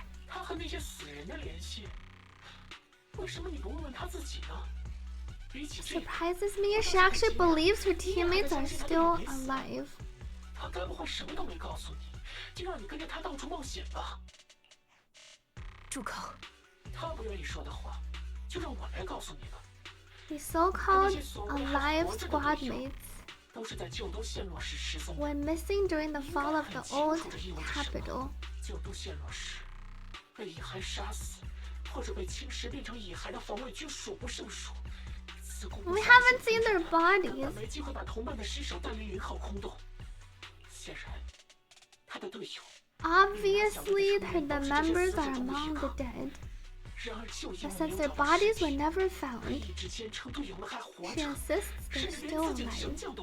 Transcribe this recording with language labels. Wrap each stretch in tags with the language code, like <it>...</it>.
<zh>他和那些死人的联系，为什么你不问问他自己呢？比起这个，</zh> <en>Surprises me, she actually believes her teammates are still alive.</en> <zh>他该不会什么都没告诉你，就让你跟着他到处冒险吧？住口！他不愿意说的话，就让我来告诉你吧。</zh> <en>The so-called alive squad mates</en> <zh>都是在旧都陷落时失踪的。</zh> <en>went missing during the fall of the old capital.</en> <zh>旧都陷落时，被蚁骸杀死，或者被侵蚀变成蚁骸的防卫军数不胜数。</zh> <en>We haven't seen their bodies.</en> <zh>没机会把同伴的尸首带离0号空洞。显然，他的队友</zh> <en>Obviously, the members are among the dead. But since their bodies were never found, she insists they're still alive.</en>